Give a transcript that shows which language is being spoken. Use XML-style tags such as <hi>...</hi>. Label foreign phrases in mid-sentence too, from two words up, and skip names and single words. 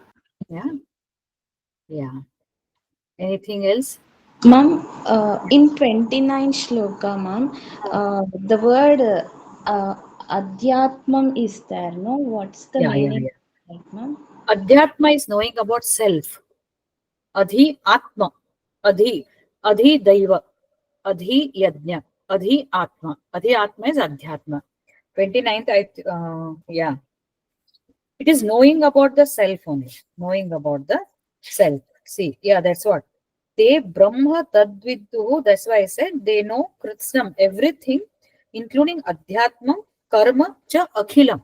<en>Yeah. Anything else? Ma'am, in 29 shloka, ma'am, the word adhyatmam is there, no? What's the meaning of that, ma'am? Adhyatma is knowing about self.</en> <sa>Adhi Atma. Adhi. Adhi Daiva. Adhi Yajna. Adhi Atma. Adhi Atma is Adhyatma.</sa> <en>29th, yeah. It is knowing about the self only. Knowing about the self. See, yeah, that's what. They</en> <sa>Brahma Tadvidu.</sa> <en>That's why I said they know Kritsam, everything, including Adhyatma,</en> <sa>Karma, Cha Akhilam.</sa>